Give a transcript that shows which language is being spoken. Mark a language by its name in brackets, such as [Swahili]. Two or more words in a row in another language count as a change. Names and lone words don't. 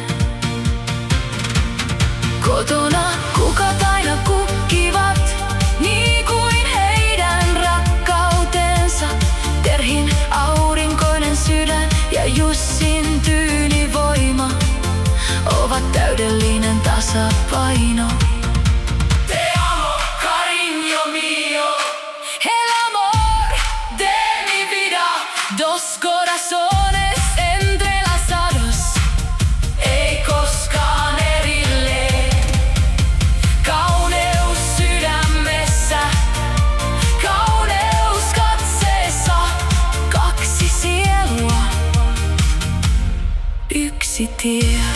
[Finnish] Kotona kukat aina kukkivat, niin kuin heidän rakkautensa. Terhin aurinkoinen sydän ja Jussin tyyni voima ovat täydellinen tasapaino. [Spanish] Te amo, cariño mío, el amor de mi vida. Dos corazones entrelazados, [Finnish] ei koskaan erilleen. Kauneus sydämessä, kauneus katseessa. Kaksi sielua, yksi tie.